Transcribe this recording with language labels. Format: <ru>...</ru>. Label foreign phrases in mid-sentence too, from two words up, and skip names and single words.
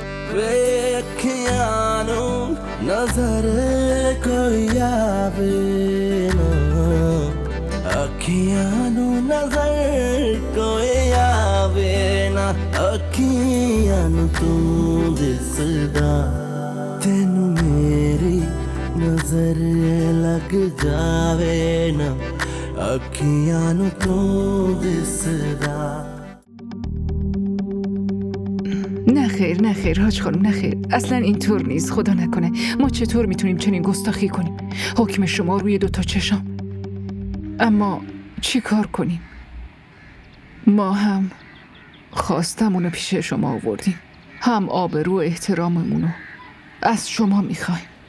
<pa>ਅਖੀਆਂ ਨਜ਼ਰ ਕੋਈ ਆਵੇ ਨਾ ਅਖੀਆਂ ਨਜ਼ਰ ਕੋਈ ਆਵੇ ਨਾ ਅਖੀਆਂ ਤੂੰ ਦਿਸਦਾ ਤੈਨੂੰ ਮੇਰੀ ਨਜ਼ਰ ਲੱਗ ਜਾਵੇ ਨਾ ਅਖੀਆਂ ਤੂੰ ਦਿਸਦਾ</pa> <fa>نه خیر حاج خانم نه خیر اصلا اینطور نیست خدا نکنه ما چطور میتونیم چنین گستاخی کنیم حکم شما روی 2 چشام اما چی کار کنیم ما هم خواستمونو پیش شما آوردیم هم آبرو و احتراممونو از شما میخوایم</fa>